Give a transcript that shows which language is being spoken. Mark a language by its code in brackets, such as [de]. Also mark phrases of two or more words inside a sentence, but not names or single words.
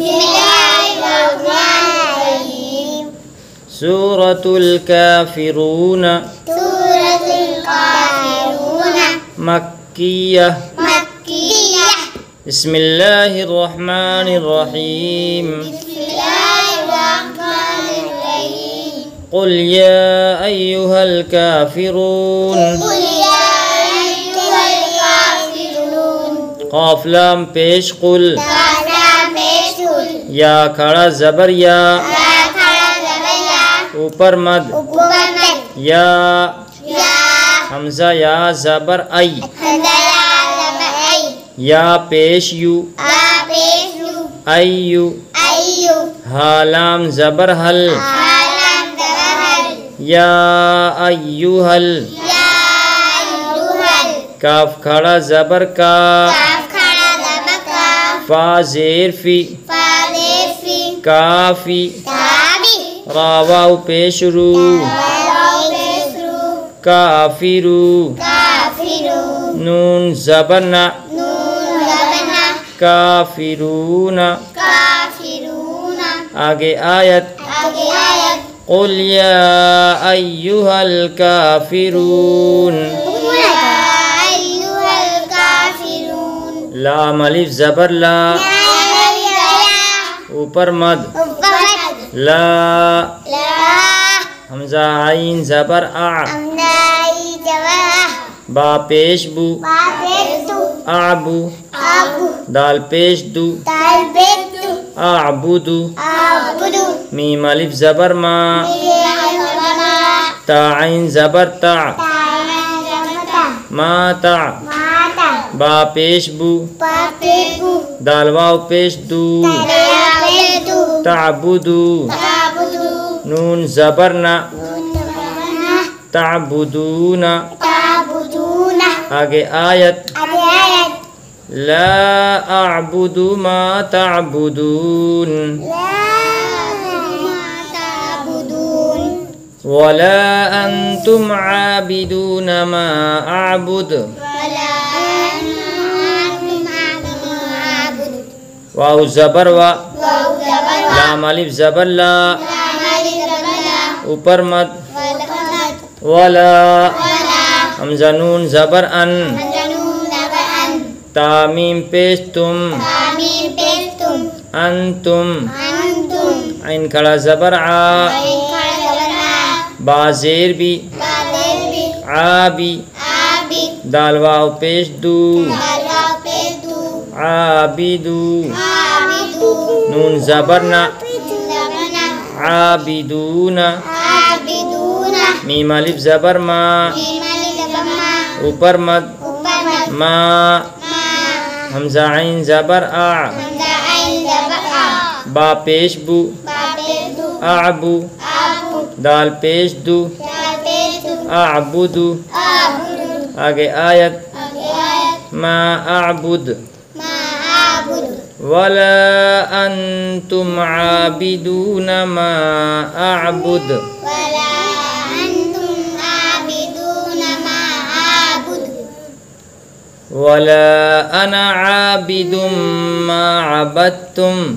[ar] سورة الكافرون مكية. بسم الله الرحمن الرحيم. قل يا أيها الكافرون. [ur] قاف لام پیش قل. یا کھڑا زبر یا. اوپر مد. یا حمزہ یا زبر ای. یا پیش یو. ایو. ہا لام زبر حل. یا ایوہل. کاف کھڑا زبر کا. فا زیر فی. کافی. را واو پیش رو. کافرو. نون زبر نا. کافرون. آگے آیت. [ar] قل یا ایہا الکافرون. [ur] لام الف زبر لا. اوپر مد. لا. حمزہ عین زبر آ. با پیش بو. اعبو. دال پیش دو. اعبدو. میم الف زبر ما. تا عین زبر تا. ما تا. با پیش بو. دال واو پیش دو. تعبدو. نون زبر نا. تعبدون. آگے آیت. [ar] لا اعبد ما تعبدون. ولا انتم عابدون ما اعبد. [ur] واو زبر وا. لام الف زبر لا. اوپر مد. ولا. حمزہ نون زبر ان. تامیم پیش تم. انتم. عین کھڑا زبر آ. با زیر بی. عابی. دال واو پیش دو. عابدو. نون زبر نا. عابدون. میم الف زبر ما. اوپر مد. ما. حمزہ عین زبر آ. با پیش بو. اعبو. دال پیش دو. اعبدو. آگے آیت. [ar] ما اعبد. ولا انتم عابدون ما اعبد. ولا انا عابد ما عبدتم.